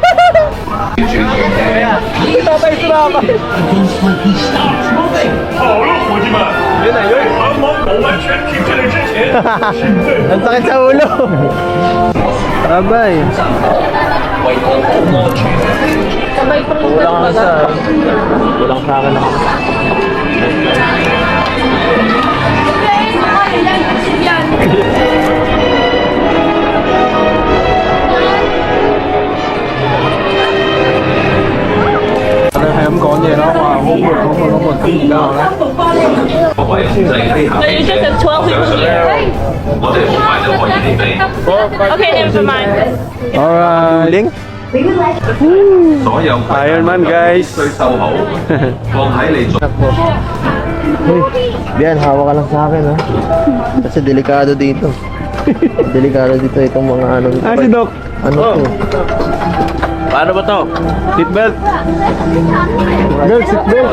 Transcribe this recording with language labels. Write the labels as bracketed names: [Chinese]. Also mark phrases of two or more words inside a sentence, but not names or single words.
[Filipino] Hindi tatay sumama. Yun na yun. Ang sakit sa ulo. Abay. Kulang ka sa... Kulang sa akin ako. [Cantonese] 係咁講嘢咯，話好悶知道啦。 [English] So you just have 12 people here? Okay, never mind. Alright. Link. Iron Man guys. [Filipino] Bian, hawak ka lang sa akin ha. Kasi delikado dito. Delikado dito itong mga ano. Ah, si Doc. Ano to? Paano ba to? Seatbelt. Girls, seatbelt.